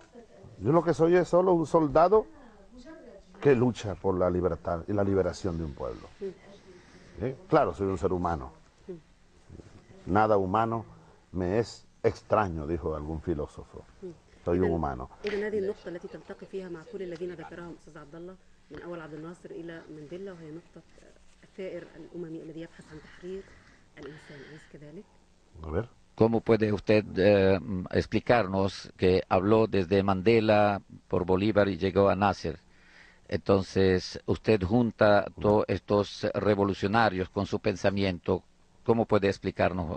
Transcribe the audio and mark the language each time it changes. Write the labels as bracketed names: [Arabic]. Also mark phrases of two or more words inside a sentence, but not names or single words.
[Spanish] Yo lo que soy es solo un soldado que lucha por la libertad y la liberación de un pueblo. Claro, soy un ser humano. Nada humano me es extraño, dijo algún filósofo. Soy un humano. [Arabic] إذا هذه النقطة التي تلتقي فيها مع كل الذين ذكرهم أستاذ عبد الله من أول عبد الناصر إلى مانديلا، وهي نقطة الثائر الأممي الذي يبحث عن تحرير الإنسان، أليس كذلك؟ [Spanish] A ver. ¿Cómo puede usted explicarnos que habló desde Mandela por Bolívar y llegó a Nasser? Entonces, usted junta todos estos revolucionarios con su pensamiento. ¿Cómo puede explicarnos?